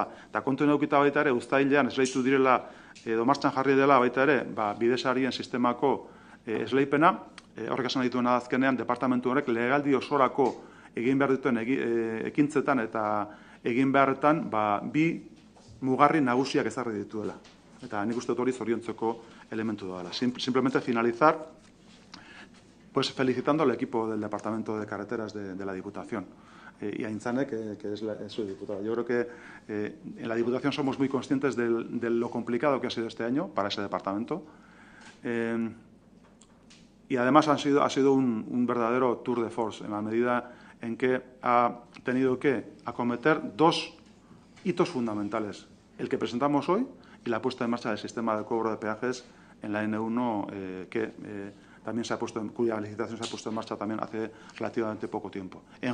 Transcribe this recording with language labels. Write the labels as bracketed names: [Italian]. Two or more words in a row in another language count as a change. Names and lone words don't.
[Basque] Eta kontuen eukita baita ere, uztailean esleitu direla, edo martxan jarri dela baita ere, bidesarien sistemako esleipena, horrek esan dituen azkenean, departamentu horrek legaldi osorako egin behar dituen ekintzetan eta egin beharretan, bi mugarri nagusiak ezarri dituela. Eta nik uste dut hori zoriontzeko elementu dela. [Spanish] Simplemente finalizar pues felicitando al equipo del Departamento de Carreteras de la Diputación y a Aintzane, que es su diputada. Yo creo que en la Diputación somos muy conscientes de lo complicado que ha sido este año para ese departamento y además ha sido un verdadero [French] tour de force [Spanish] en la medida en que ha tenido que acometer dos hitos fundamentales, el que presentamos hoy y la puesta en marcha del sistema de cobro de peajes en la N1 también cuya licitación se ha puesto en marcha también hace relativamente poco tiempo.